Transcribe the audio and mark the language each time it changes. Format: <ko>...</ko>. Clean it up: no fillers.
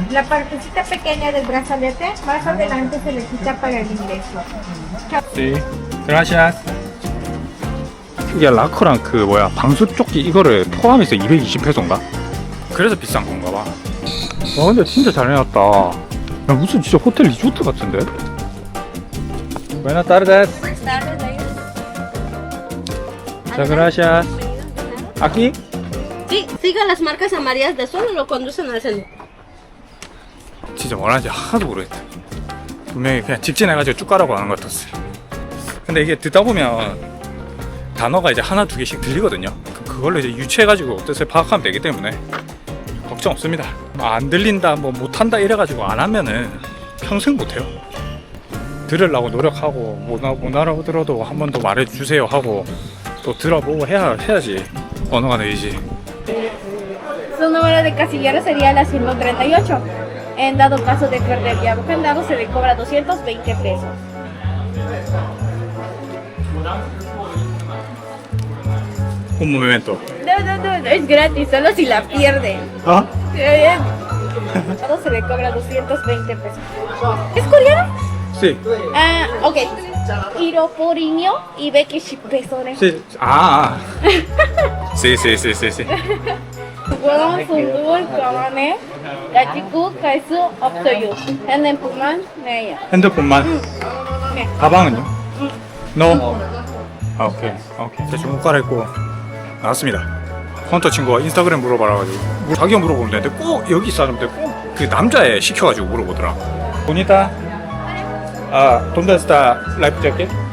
<es>La partecita pequeña del brazalete, más adelante se le quita para el ingreso. Sí. Gracias.</es> <ko>이게 라커랑 그 뭐야 방수조끼 이거를 포함해서 220페소인가? 그래서 비싼 건가 봐. 와 근데 진짜 잘 해놨다. 야, 무슨 진짜 호텔 리조트 같은데?</ko> <es>Buenas tardes. Buenas tardes, Leila. Muchas gracias. Aquí? Sí, siga las marcas amarillas de sol y lo conducen al centro.</es> <ko>진짜 뭐라는지 하나도 모르겠다. 분명히 그냥 직진해가지고 쭉 가라고 하는 것 같았어요. 근데 이게 듣다 보면 단어가 이제 하나 두 개씩 들리거든요. 그걸로 이제 유추해가지고 뜻을 파악하면 되기 때문에 걱정 없습니다. 안 들린다, 뭐 못한다 이래가지고 안 하면은 평생 못해요. 들으려고 노력하고 못 알아들어도 한 번 더 말해주세요 하고 또 들어보고 해야지 언어가 늘지.</ko> <es>Su número de casillero sería la 138. En dado caso de perder llave o candado, se le cobra 220 pesos. Un momento. No, es gratis, solo si la pierden. ¿Ah? Todo se le cobra 220 pesos. ¿Es coreano? Sí. Ah, ok. Iroporinyo y Bekishi pesore. Sí. Ah. Sí. Huevón, sundur, kamane, yachiku, kaisu, 없어요.</es> <ko>핸드폰만 내요. 핸드폰만. 네. 가방은요? No. 아 오케이. 제 중국 갈아입고 나왔습니다. 헌터 친구가 인스타그램 물어봐라가지고 자기가 물어보면 되는데 꼭 여기 사람들 꼭 그 남자애 시켜가지고 물어보더라. 보니타.</ko> <es>아, ¿dónde está life jacket?</es>